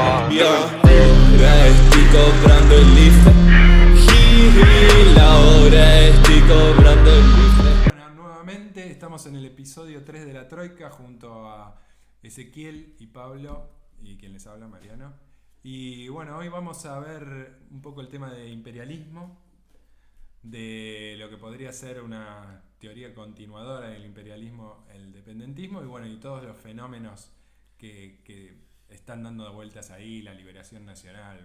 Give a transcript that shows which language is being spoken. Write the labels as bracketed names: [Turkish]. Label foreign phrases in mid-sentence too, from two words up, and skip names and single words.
[Italian] Io sti cobrando il lift. Laura sti cobrando il lift. [Spanish] Bueno, nuevamente estamos en el episodio 3 de La Troika junto a Ezequiel y Pablo y quien les habla, Mariano. Y bueno, hoy vamos a ver un poco el tema de imperialismo, de lo que podría ser una teoría continuadora del imperialismo, el dependentismo y bueno, y todos los fenómenos que están dando vueltas ahí, la liberación nacional.